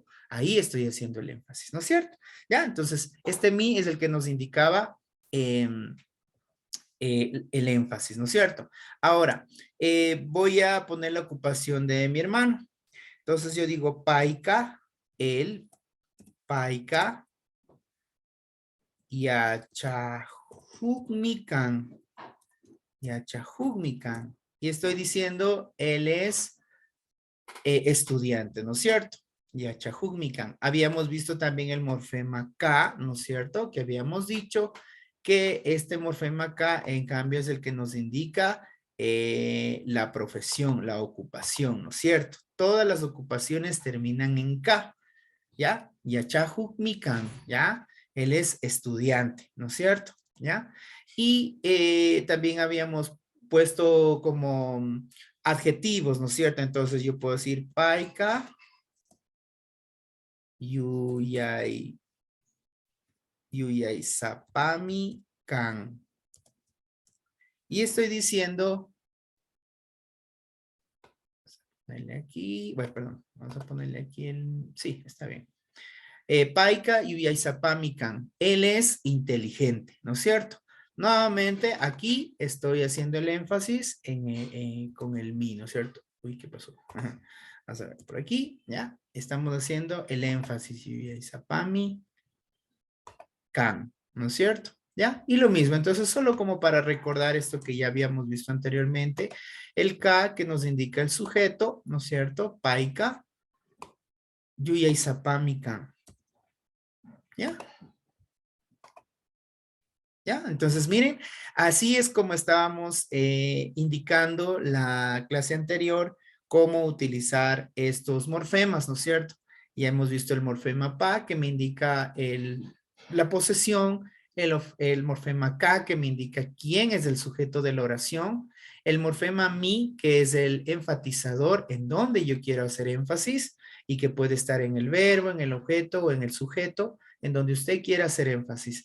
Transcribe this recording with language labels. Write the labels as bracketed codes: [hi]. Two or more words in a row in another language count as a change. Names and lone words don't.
[es] Ahí estoy haciendo el énfasis, ¿no es cierto? Ya, entonces, este mi es el que nos indicaba el énfasis, ¿no es cierto? Ahora, voy a poner la ocupación de mi hermano. Entonces yo digo paika, él, [qu] paika, yachahugmikan, yachahugmikan. [es] Y estoy diciendo, él es estudiante, ¿no es cierto? [qu] Yachahugmikan. [es] Habíamos visto también el morfema K, ¿no es cierto? Que habíamos dicho que este morfema K, en cambio, es el que nos indica la profesión, la ocupación, ¿no es cierto? Todas las ocupaciones terminan en K, ¿ya? [qu] Yachahugmikan, ¿ya? [es] Él es estudiante, ¿no es cierto? ¿Ya? Y también habíamos puesto como adjetivos, ¿no es cierto? Entonces yo puedo decir [qu] paika, yuyay sapami kan. [es] Y estoy diciendo, ponerle aquí, bueno, perdón, vamos a ponerle aquí sí, está bien. [qu] Paika yuyay sapami kan. [es] Él es inteligente, ¿no es cierto? Nuevamente, aquí estoy haciendo el énfasis con el mi, ¿no es cierto? Uy, ¿qué pasó? Vamos a ver, por aquí, ¿ya? Estamos haciendo el énfasis. [qu] Yuyay sapami can, [es] ¿no es cierto? ¿Ya? Y lo mismo, entonces solo como para recordar esto que ya habíamos visto anteriormente, el K que nos indica el sujeto, ¿no es cierto? [qu] Paika, yuyay sapami can. [es] ¿Ya? ¿Ya? Entonces, miren, así es como estábamos indicando la clase anterior, cómo utilizar estos morfemas, ¿no es cierto? Ya hemos visto el morfema pa, que me indica la posesión, el morfema ka, que me indica quién es el sujeto de la oración, el morfema mi, que es el enfatizador, en donde yo quiero hacer énfasis, y que puede estar en el verbo, en el objeto o en el sujeto, en donde usted quiera hacer énfasis.